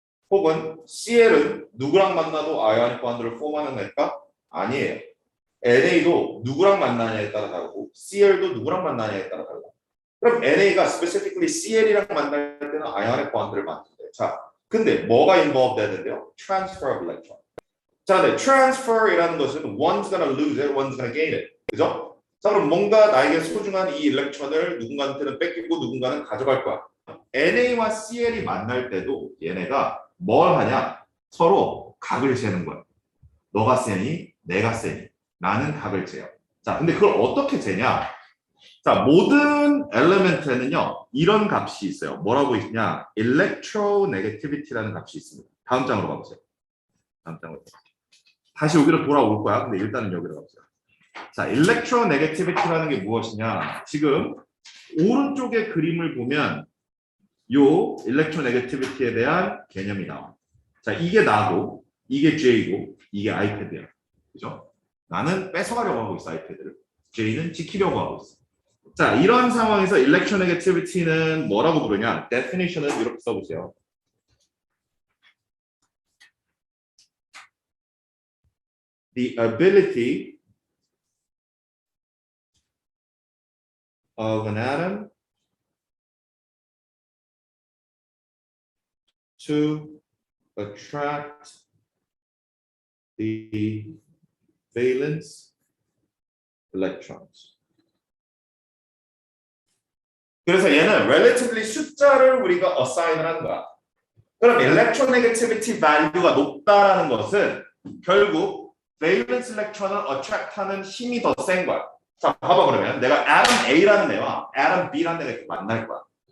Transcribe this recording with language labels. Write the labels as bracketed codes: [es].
[ko] 혹은 CL은 누구랑 만나도 아이오닉 본드를 폼하는낼까? 아니에요. NA도 누구랑 만나냐에 따라 다르고 CL도 누구랑 만나냐에 따라 다르고 그럼 NA가 specifically CL이랑 만날 때는 아이오닉 본드를 만든대. 자, 근데 뭐가 involved 되는데요? [en] Transfer of electron. [ko] 자, 네, transfer이라는 것은 [en] one's gonna lose it, one's gonna gain it. [ko] 그죠? 자, 그럼 뭔가 나에게 소중한 이 일렉트론을 누군가한테는 뺏기고 누군가는 가져갈 거야. NA와 CL이 만날 때도 얘네가 뭘 하냐? 서로 각을 재는 거야. 너가 세니, 내가 세니. 나는 각을 재요. 자, 근데 그걸 어떻게 재냐? 자, 모든 엘리멘트에는요, 이런 값이 있어요. 뭐라고 있냐? electronegativity라는 값이 있습니다. 다음 장으로 가보세요. 다음 장으로. 다시 여기로 돌아올 거야. 근데 일단은 여기로 가보세요. 자, electronegativity라는 게 무엇이냐? 지금 오른쪽의 그림을 보면 요 electronegativity에 대한 개념이 나와. 자, 이게 나고, 이게 J고, 이게 iPad이야. 그죠? 나는 뺏어가려고 하고 있어, iPad를. J는 지키려고 하고 있어. 자, 이런 상황에서 electronegativity는 뭐라고 부르냐? definition은 이렇게 써보세요. [en] The ability of an atom to attract the valence electrons. [ko] 그래서 얘는 relatively 숫자를 우리가 assign을 한 거야. 그럼 electronegativity value가 높다라는 것은 결국 valence electron을 attract하는 힘이 더 센 거야. 자, 봐봐 그러면 내가 atom A라는 애와 atom B라는 애가 이렇게 만날 거야.